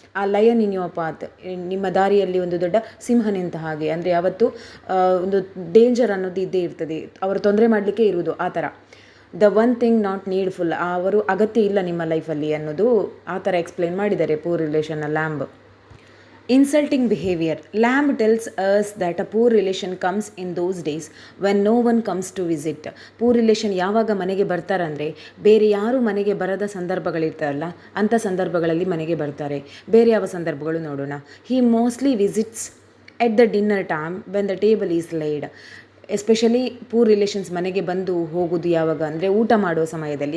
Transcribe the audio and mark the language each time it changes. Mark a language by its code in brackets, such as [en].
[kn] ಆ [en] lion in your path, [kn] ನಿಮ್ಮ ದಾರಿಯಲ್ಲಿ ಒಂದು ದೊಡ್ಡ ಸಿಂಹ ನಿಂತ ಹಾಗೆ. ಅಂದರೆ ಯಾವತ್ತು ಒಂದು ಡೇಂಜರ್ ಅನ್ನೋದು ಇದ್ದೇ ಇರ್ತದೆ, ಅವರು ತೊಂದರೆ ಮಾಡಲಿಕ್ಕೆ ಇರುವುದು ಆ ಥರ. [en] the one thing not needful, [kn] ಅವರು ಅಗತ್ಯ ಇಲ್ಲ ನಿಮ್ಮ ಲೈಫಲ್ಲಿ ಅನ್ನೋದು ಆ ಥರ ಎಕ್ಸ್ಪ್ಲೇನ್ ಮಾಡಿದ್ದಾರೆ poor ರಿಲೇಷನ್ನ lamb. [en] Insulting behavior. Lamb tells us that a poor relation comes in those days when no one comes to visit. [kn] Poor relation ಯಾವಾಗ ಮನೆಗೆ ಬರ್ತಾರಂದರೆ, ಬೇರೆ ಯಾರು ಮನೆಗೆ ಬರದ ಸಂದರ್ಭಗಳಿರ್ತಾರಲ್ಲ ಅಂಥ ಸಂದರ್ಭಗಳಲ್ಲಿ ಮನೆಗೆ ಬರ್ತಾರೆ. ಬೇರೆ ಯಾವ ಸಂದರ್ಭಗಳು ನೋಡೋಣ. [en] He mostly visits at the dinner time when the table is laid. [kn] Especially poor relations ಮನೆಗೆ ಬಂದು ಹೋಗೋದು ಯಾವಾಗ ಅಂದರೆ ಊಟ ಮಾಡುವ ಸಮಯದಲ್ಲಿ.